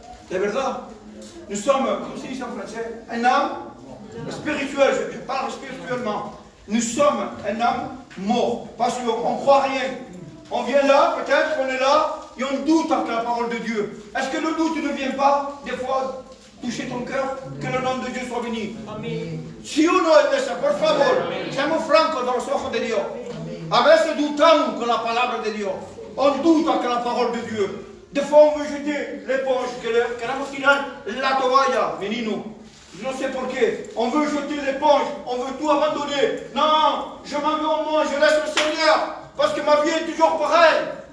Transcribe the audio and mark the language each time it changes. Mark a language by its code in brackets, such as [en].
[fr] C'est vrai. Nous sommes, comme se dit en français, un âme spirituelle. Je parle spirituellement. Nous sommes un âme mort. Parce qu'on ne croit rien. On vient là, peut-être qu'on est là, et on doute avec la parole de Dieu. Est-ce que le doute ne vient pas, des fois, toucher ton cœur? Que le nom de Dieu soit béni. [es] Si uno es ese, por favor, seamos francos dans los ojos de Dios. A veces dudamos con la palabra de Dios. [fr] On doute avec la parole de Dieu. Des fois, on veut jeter l'éponge, [es] queremos tirar la toalla, menino. [fr] Je ne sais pourquoi. On veut jeter l'éponge, on veut tout abandonner. Non, je m'en vais au monde, je laisse le Seigneur, parce que ma vie est toujours pareille.